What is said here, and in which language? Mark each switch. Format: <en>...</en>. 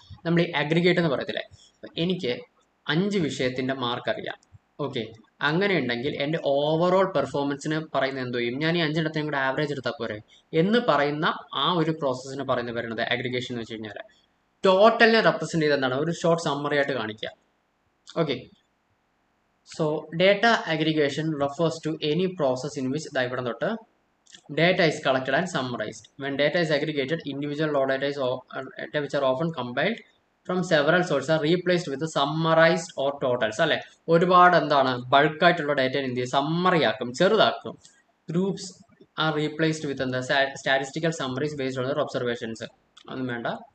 <ml>നമ്മൾ ഈ അഗ്രിഗേറ്റ് എന്ന് പറയത്തില്ലേ, എനിക്ക് 5 വിഷയത്തിന്റെ മാർക്ക് അറിയാം. ഓക്കെ, അങ്ങനെ ഉണ്ടെങ്കിൽ എൻ്റെ ഓവറോൾ പെർഫോമൻസിന് പറയുന്നത് എന്തോ ചെയ്യും, ഞാൻ ഈ 5 എണ്ണത്തിനും കൂടെ ആവറേജ് എടുത്താൽ പോരെ എന്ന് പറയുന്ന ആ ഒരു പ്രോസസ്സിന് പറയുന്നത് വരുന്നത് അഗ്രിഗേഷൻ എന്ന് വെച്ച് കഴിഞ്ഞാൽ ടോട്ടലിനെ റെപ്രസെന്റ് ചെയ്ത് എന്താണ് ഒരു ഷോർട്ട് സമ്മറി ആയിട്ട് കാണിക്കുക.</ml> <en>Okay, so data aggregation refers to any process in which data is collected and summarized. When data is aggregated, individual raw data which are often compiled from several source are replaced with summarized or totals അല്ലെ.</en> <ml>ഒരുപാട് എന്താണ് ബൾക്കായിട്ടുള്ള data എന്ത് ചെയ്യും, summary ആക്കും, ചെറുതാക്കും.</ml> <en>Groups are replaced with എന്താ statistical summaries based on their observations.</en> <ml>ഒന്നും വേണ്ട.</ml>